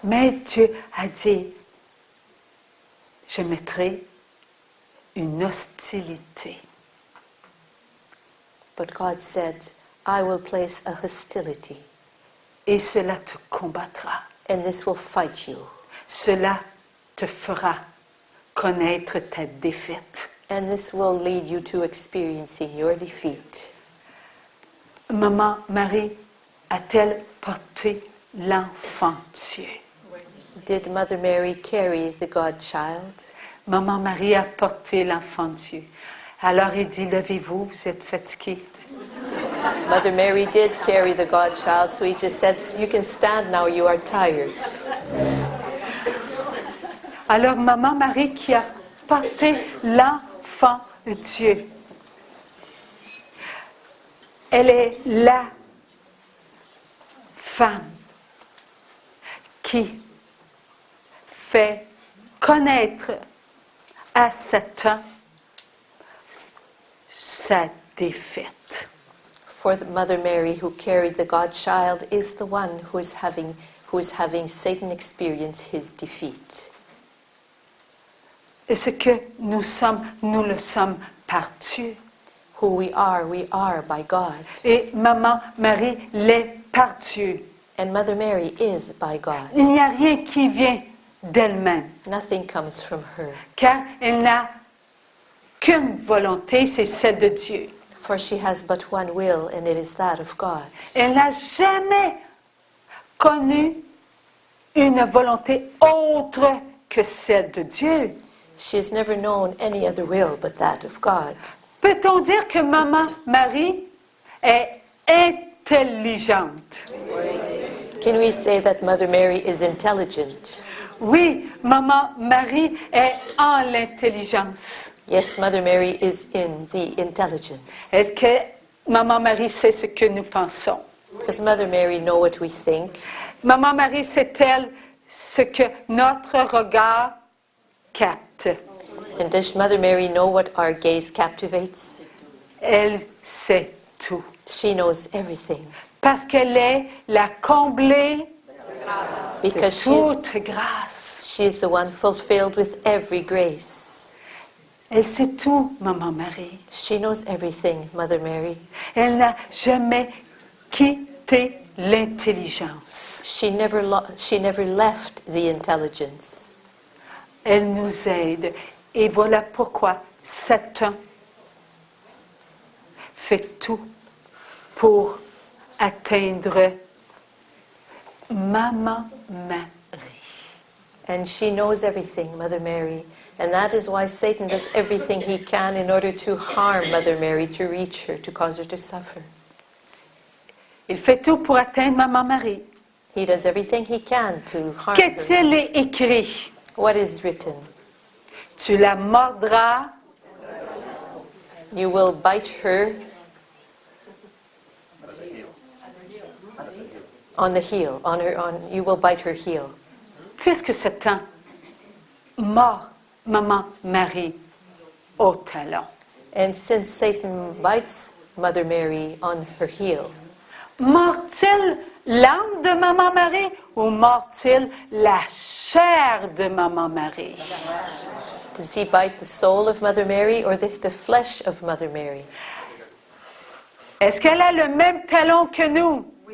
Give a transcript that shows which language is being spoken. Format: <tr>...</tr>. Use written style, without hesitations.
<fr>Mais Dieu a dit, je mettrai une hostilité.</fr> <en>But God said, I will place a hostility,</en> <fr>Et cela te combattra.</fr> <en>and this will fight you.</en> <fr>Cela te fera connaître ta défaite.</fr> <en>And this will lead you to experiencing your defeat.</en> <fr>Maman Marie a-t-elle porté l'enfant Dieu?</fr> <en>Did Mother Mary carry the God-child?</en> <fr>Maman Marie a porté l'enfant Dieu. Alors il dit, levez-vous, vous êtes fatigués.</fr> <en>Mother Mary did carry the God-child, so he just said, you can stand now, you are tired.</en> <fr>Alors Maman Marie qui a porté l'enfant Dieu, elle est la femme qui fait connaître à Satan sa défaite.</fr> <en>For the Mother Mary who carried the God-child is the one who is having Satan experience his defeat.</en> <fr>Et ce que nous sommes, nous le sommes par Dieu.</fr> <en>Who we are by God.</en> <fr>Et Maman Marie l'est par Dieu.</fr> <en>And Mother Mary is by God.</en> <fr>Il n'y a rien qui vient d'elle-même,</fr> <en>Nothing comes from her.</en> <fr>car elle n'a qu'une volonté, c'est celle de Dieu.</fr> <en>For she has but one will, and it is that of God.</en> <fr>Elle n'a jamais connu une volonté autre que celle de Dieu.</fr> <en>She has never known any other will but that of God.</en> <fr>Peut-on dire que Maman Marie est intelligente?</fr> <en>Can we say that Mother Mary is intelligent?</en> <fr>Oui, Maman Marie est en l'intelligence.</fr> <en>Yes, Mother Mary is in the intelligence.</en> <fr>Est-ce que Maman Marie sait ce que nous pensons?</fr> <en>Does Mother Mary know what we think?</en> <fr>Maman Marie sait-elle ce que notre regard capte?</fr> <en>And does Mother Mary know what our gaze captivates?</en> <fr>Elle sait tout.</fr> <en>She knows everything.</en> <fr>Parce qu'elle est la comblée de</fr> <en>Because</en> <fr>toute grâce.</fr> <en>she's the one fulfilled with every grace.</en> <fr>Elle sait tout, Maman Marie.</fr> <en>She knows everything, Mother Mary.</en> <fr>Elle n'a jamais quitté l'intelligence.</fr> <en>She never left the intelligence.</en> <fr>Elle nous aide. Et voilà pourquoi Satan fait tout pour atteindre Maman Marie.</fr> <en>And she knows everything, Mother Mary. And that is why Satan does everything he can in order to harm Mother Mary, to reach her, to cause her to suffer.</en> <fr>Il fait tout pour atteindre Maman Marie.</fr> <en>He does everything he can to harm her.</en> <fr>Qu'est-il écrit?</fr> <en>What is written?</en> <fr>Tu la mordras,</fr> <en>You will bite her on the heel. You will bite her heel.</en> <fr>puisque Satan mord Maman Marie au talon.</fr> <en>And since Satan bites Mother Mary on her heel,</en> <fr>Mord-t-il l'âme de Maman Marie ou mord-t-il la chair de Maman Marie?</fr> <en>does he bite the soul of Mother Mary or the flesh of Mother Mary?</en> <fr>Est-ce qu'elle a le même talon que nous?</fr>